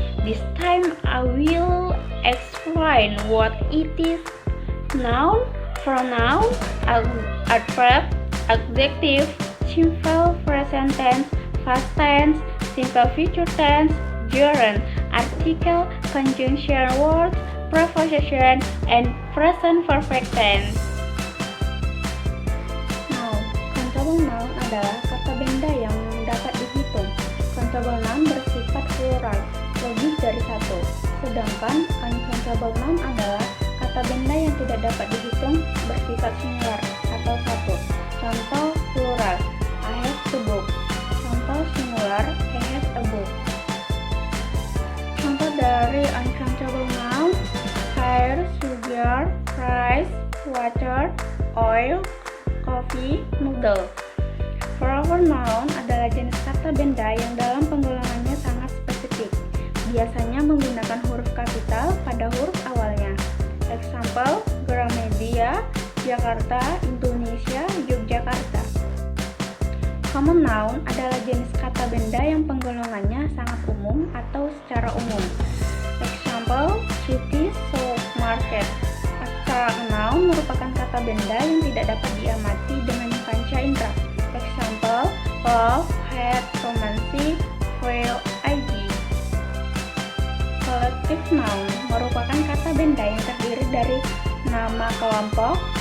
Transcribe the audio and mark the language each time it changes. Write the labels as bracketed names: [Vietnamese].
[English] This time I will explain what it is noun, pronoun, adverb, adjective, simple present tense, past tense, simple future tense, gerund, article, conjunction words, preposition, and present perfect tense. [Indonesian] Countable noun adalah kata benda yang dapat dihitung. Countable noun bersifat plural, lebih dari satu. Sedangkan uncountable noun adalah kata benda yang tidak dapat dihitung, bersifat singular atau satu. Contoh plural, [English] I have a book. [Indonesian] Contoh singular, I have a book. Contoh dari uncountable noun, air, sugar, rice, water, oil, coffee, noodle. Proper noun adalah jenis kata benda yang dalam penggolongannya sangat spesifik. Biasanya menggunakan huruf kapital pada huruf awalnya. [English] Example, Gramedia, Jakarta, Indonesia, Yogyakarta. [Indonesian] Common noun adalah jenis kata benda yang penggolongannya sangat umum atau secara umum. [English] Example, city, supermarket. [Indonesian] Abstrak noun merupakan kata benda yang tidak dapat diamati dengan panca indera. [English] Example, love, hate, romantic, feel, id. [Indonesian] Collective noun merupakan kata benda yang terdiri dari nama kelompok.